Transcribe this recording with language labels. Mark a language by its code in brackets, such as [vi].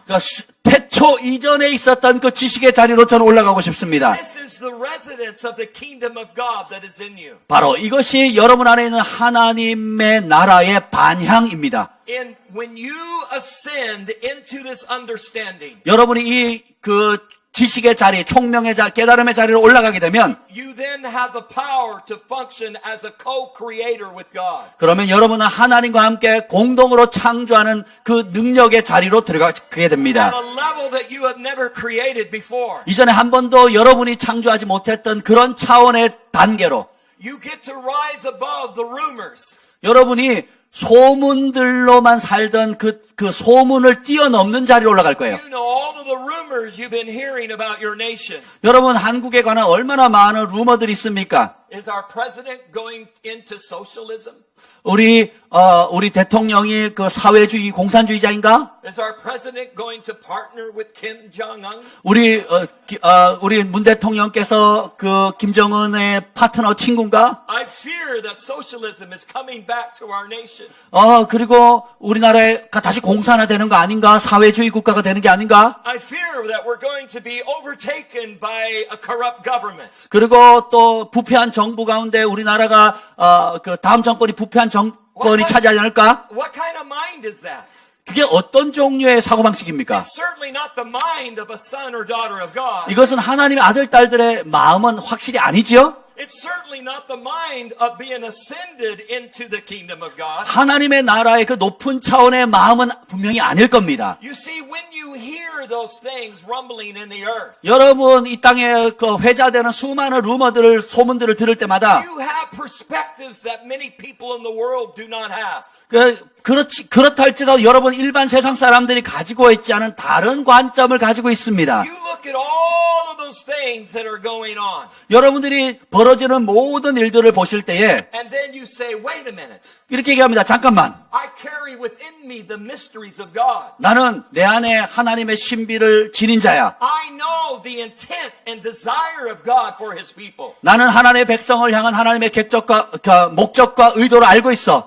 [ko] 그러니까 태초 이전에 있었던 그 지식의 자리로 저는 올라가고 싶습니다. [en] This is the residence of the kingdom of God that is in you. [ko] 바로 이것이 여러분 안에 있는 하나님의 나라의 반향입니다. [en] And when you ascend into this understanding, [ko] 여러분이 이 그 지식의 자리, 총명의 자리, 깨달음의 자리로 올라가게 되면 [en] you then have the power to function as a co-creator with God. [ko] 그러면 여러분은 하나님과 함께 공동으로 창조하는 그 능력의 자리로 들어가게 [en] At [ko] 됩니다. [en] a level that you have never created before. [ko] 이전에 한 번도 여러분이 창조하지 못했던 그런 차원의 단계로 [en] You get to rise above the rumors. [ko] 여러분이 소문들로만 살던 그 소문을 뛰어넘는 자리로 올라갈 거예요. [en] You know all of the rumors you've been hearing about your nation. [ko] 여러분 한국에 관한 얼마나 많은 루머들이 있습니까? [en] Is our president going into socialism? [ko] 우리 대통령이 그 사회주의 공산주의자인가? [en] Is our president going to partner with Kim Jong-un? [ko] 우리 문 대통령께서 그 김정은의 파트너 친구인가? [en] I fear that socialism is coming back to our nation. [ko] 그리고 우리나라가 다시 공산화되는 거 아닌가? 사회주의 국가가 되는 게 아닌가? [en] I fear that we're going to be overtaken by a corrupt government. [ko] 그리고 또 부패한 정부 가운데 우리나라가 그 다음 정권이 부패한 정권이 차지하지 않을까? [en] What kind of mind is that? [ko] 그게 어떤 종류의 사고방식입니까? [en] It's certainly not the mind of a son or daughter of God. [ko] 이것은 하나님의 아들, 딸들의 마음은 확실히 아니지요? [en] It's certainly not the mind of being ascended into the kingdom of God. [ko] 하나님의 나라의 그 높은 차원의 마음은 분명히 아닐 겁니다. [en] You see, when you hear those things rumbling in the earth, [ko] 여러분 이 땅에 그 회자되는 수많은 루머들을 소문들을 들을 때마다 [en] you have perspectives that many people in the world do not have. [ko] 그렇다 할지라도 여러분 일반 세상 사람들이 가지고 있지 않은 다른 관점을 가지고 있습니다. [en] You look at all of those things that are going on, [ko] 여러분들이 벌어지는 모든 일들을 보실 때에 [en] and then you say, wait a minute, [ko] 이렇게 얘기합니다. 잠깐만. [en] I carry within me the mysteries of God. [ko] 나는 내 안에 하나님의 신비를 지닌 자야. [en] I know the intent and desire of God for His people. [ko] 나는 하나님의 백성을 향한 하나님의 목적과 의도를 알고 있어.